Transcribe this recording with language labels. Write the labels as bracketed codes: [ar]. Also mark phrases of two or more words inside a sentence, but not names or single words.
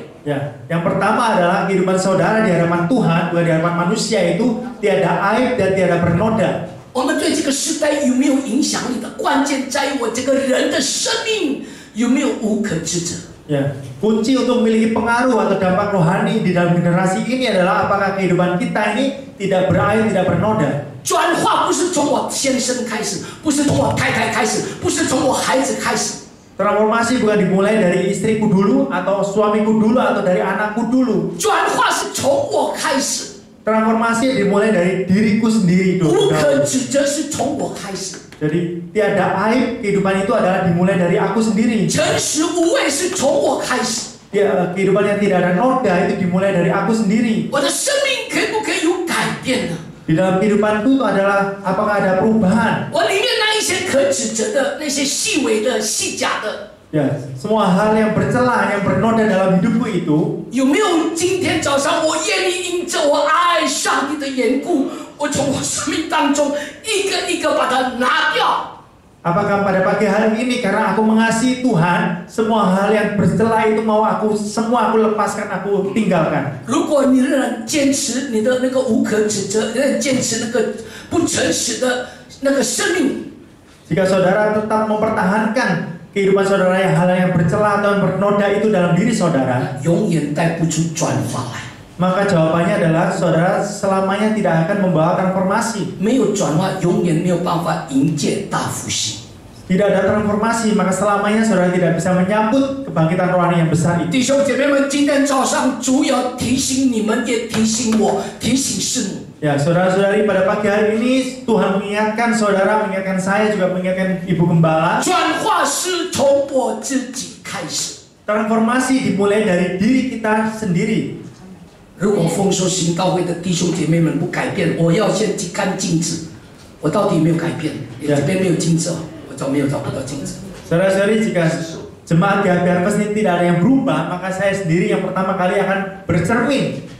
[id] Ya, yang pertama adalah kehidupan saudara di hadapan Tuhan, bukan di hadapan manusia itu tiada aib dan tiada bernoda. [zh] 我们对这个时代有没有影响力的关键，在于我这个人的生命有没有无可指责。 [id] Ya, kunci untuk memiliki pengaruh atau dampak rohani di dalam generasi ini adalah apakah kehidupan kita ini tidak beraib, tidak bernoda. [zh] 转化不是从我先生开始，不是从我太太开始，不是从我孩子开始。 [id] Transformasi bukan dimulai dari istriku dulu atau suamiku dulu atau dari anakku dulu. [zh] 转化是从我开始， [id] Transformasi dimulai dari diriku sendiri [zh] 无 [id] dulu. [zh] 可指责是从我开始， [id] Jadi tiada aib, kehidupan itu adalah dimulai dari aku sendiri. [zh] 诚实无畏是从我开始。 [id] Ya, kehidupan yang tidak ada noda itu dimulai dari aku sendiri. [zh] 我的生命可不可以有改变呢？ [id] Di dalam kehidupanku itu adalah apakah ada perubahan? [zh] 我里面那一些可指责的、那些细微的、细假的， [id] Ya, semua hal yang bercela, yang bernoda dalam hidupku itu [zh] 有没有今天早上我愿意因着我爱上帝的缘故，我从我生命当中一个一个把它拿掉？ [id] apakah pada pagi hari ini karena aku mengasihi Tuhan, semua hal yang bercela itu mau aku semua aku lepaskan, aku tinggalkan. [zh] 如果你仍然坚持你的那个无可指责，仍然坚持那个不诚实的那个生命， [id] Jika saudara tetap mempertahankan kehidupan saudara yang hal yang bercela atau yang bernoda itu dalam diri saudara, [zh] 永远带不出转化来。 [id] maka jawabannya adalah saudara selamanya tidak akan membawa transformasi. [zh] 没有转化，永远没有办法迎接大复兴。 [id] Tidak ada transformasi, maka selamanya saudara tidak bisa menyambut kebangkitan rohani yang besar itu. [zh] 弟兄姐妹们，今天早上主要提醒你们，也提醒我，提醒圣母。 [id] Ya, saudara-saudari, pada pagi hari ini Tuhan mengingatkan saudara, mengingatkan saya, juga mengingatkan Ibu Gembala. [zh] 转化是从我自己开始。 Transformasi dimulai dari diri kita sendiri. 如果丰收行道会的弟兄姐妹们不改变，我要先去看镜子，我到底有没有改变？这边没有镜子，我找不到镜子。 [id] Saudara-saudari, jika jemaat di Harvest ini tidak ada yang berubah, maka saya sendiri yang pertama kali akan bercermin.